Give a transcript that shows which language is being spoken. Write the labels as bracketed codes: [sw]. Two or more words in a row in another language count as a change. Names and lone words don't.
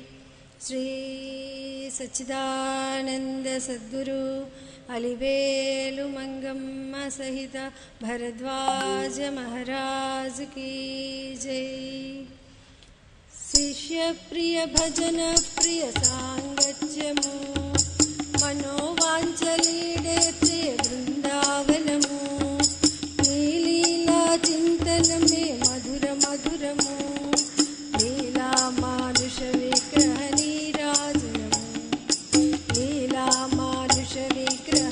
[hi] श्री सच्चिदानंद सद्गुरु अलिवेलु मंगम्म सहित भरद्वाज महाराज की जय। [te] శిష్య ప్రియ భజన ప్రియ సాంగత్యము మనోవాంఛలీడేర్చే బృందావనము నీ లీలా చింతనమే మధుర మధురము లీలా మానుష విగ్రహ నీరాజనము లీలా మానుష విగ్రహ